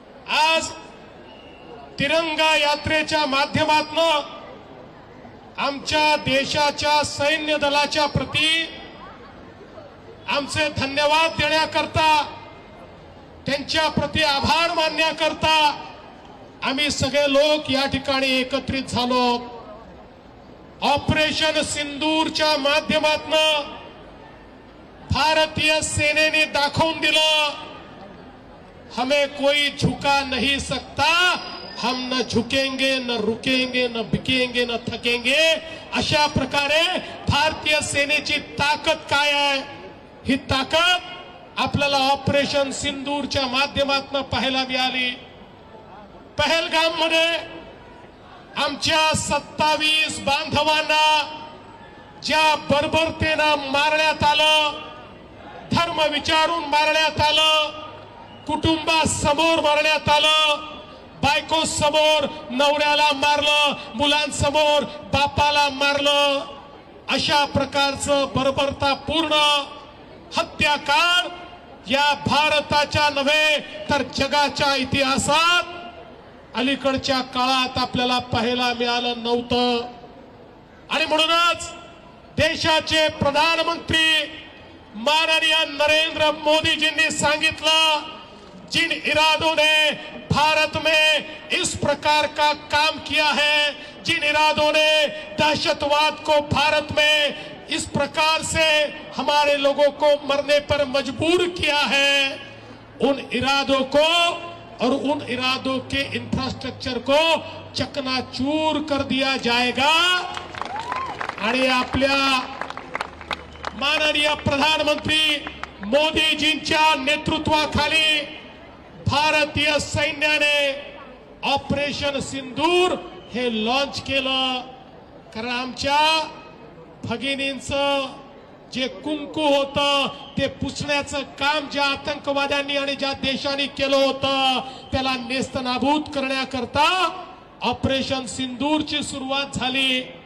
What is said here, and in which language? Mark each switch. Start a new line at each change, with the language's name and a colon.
Marathi: आज तिरंगा यात्रेच्या माध्यमातून आमच्या देशाच्या सैन्य दलाच्या प्रती आमचे धन्यवाद देण्याकरता, त्यांच्या प्रती आभार मानण्याकरता आम्ही सगळे लोक या ठिकाणी एकत्रित झालो। ऑपरेशन सिंदूरच्या माध्यमातून भारतीय सेनेने दाखवून दिलं,
Hindi: हमें कोई झुका नहीं सकता, हम न झुकेंगे, न रुकेंगे, न बिकेंगे, न थकेंगे।
Marathi: अशा प्रकारे भारतीय सेनेची ताकद काय आहे, ही ताकद आपल्याला ऑपरेशन सिंदूरच्या माध्यमातून पाहायला मिळाली। पहलगाम मध्ये आमच्या 27 बांधवांना ज्या बर्बरतेनं मारण्यात आलं, धर्म विचारून मारण्यात आलं, कुटुंबासमोर मारण्यात आलं, बायको समोर नवऱ्याला मारलं, मुलांसमोर बापाला मारलं, अशा प्रकारचं बर्बरतापूर्ण हत्याकांड या भारताच्या नव्हे तर जगाच्या इतिहासात अलीकडच्या काळात आपल्याला पाहायला मिळालं नव्हतं. आणि म्हणूनच देशाचे प्रधानमंत्री माननीय नरेंद्र मोदी जी ने सांगितलं,
Hindi: जिन इरादों ने भारत में इस प्रकार का काम किया है, जिन इरादों ने दहशतवाद को भारत में इस प्रकार से हमारे लोगों को मरने पर मजबूर किया है, उन इरादों को और उन इरादों के इंफ्रास्ट्रक्चर को चकनाचूर कर दिया जाएगा.
Marathi: आणि आपल्या माननीय प्रधानमंत्री मोदीजींच्या नेतृत्वाखाली भारतीय सैन्याने ऑपरेशन सिंदूर हे लॉन्च केलं. कारण आमच्या भगिनींचं जे कुंकू होतं ते पुसण्याचं काम ज्या आतंकवाद्यांनी आणि ज्या देशांनी केलं होतं त्याला नेस्तनाबूत करण्याकरता ऑपरेशन सिंदूरची सुरुवात झाली.